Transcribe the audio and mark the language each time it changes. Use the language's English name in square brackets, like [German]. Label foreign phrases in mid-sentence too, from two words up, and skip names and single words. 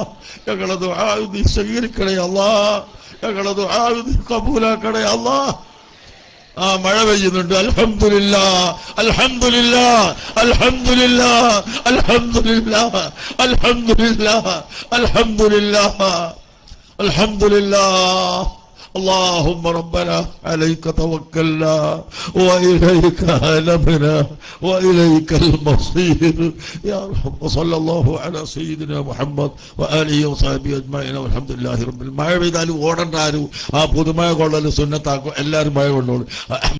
[Malayalam] ഞങ്ങളെ ദുആ നീ സ്വീകരിക്കണേ അല്ലാഹ്. ഞങ്ങളെ ദുആ നീ കബൂലാക്കണേ അല്ലാഹ്. മഴ പെയ്യുന്നുണ്ട്. [Arabic] الحمد لله الحمد لله الحمد لله الحمد لله الحمد لله الحمد لله الحمد لله. اللهم ربنا عليك توكلنا وإليك أنبنا وإليك المصير يا رب. وصلى الله على سيدنا محمد وآله وصحبه أجمعين والحمد لله رب العالمين. [Malayalam] മഴ പെയ്താലും ഓടണ്ടാരും ആ പുതുമഴ കൊള്ളൽ സുന്നത്താക്കും. എല്ലാവരും മഴ കൊണ്ടോളൂ.